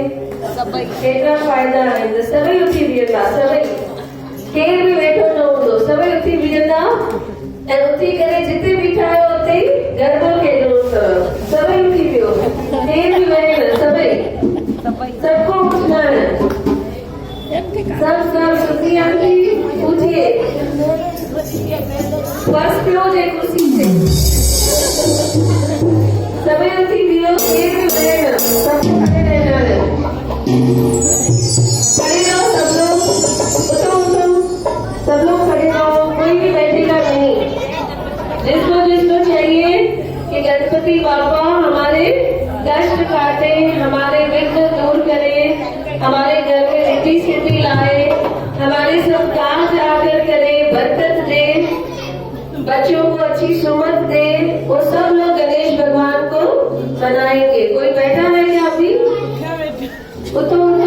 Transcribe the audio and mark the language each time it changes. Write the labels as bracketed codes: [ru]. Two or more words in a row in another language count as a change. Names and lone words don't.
[sd] सभई केतिरा फ़ाइदा आहिनि सभई उथी बीहंदा सभई केरु बि वेठो न हूंदो सभई उथी बीहंदा ऐं उथी करे जिते बीठा आहियो उते ई गरबो खेॾणो अथव सभई उथी वियो केरु बि वेहे न सभई [hi] सबको उठना है सब सुखी आंटी उठिए [sd] बस पियो जे कुर्सी से सभई उथी वियो केरु बि वेहे न [hi] सब खड़े रहना है खड़े रहो सब लोग उठो सब लोग खड़े रहो कोई भी बैठेगा नहीं जिसको चाहिए कि गणपति बाबा हमारे कष्ट काटे हमारे विघ्न दूर करे हमारे घर में रिद्धि सिद्धि लाए हमारे सब काम आकर करे बरकत दे बच्चों को अच्छी सुमत दे वो सब लोग गणेश भगवान को मनाएंगे कोई बैठा है क्या अभी उठो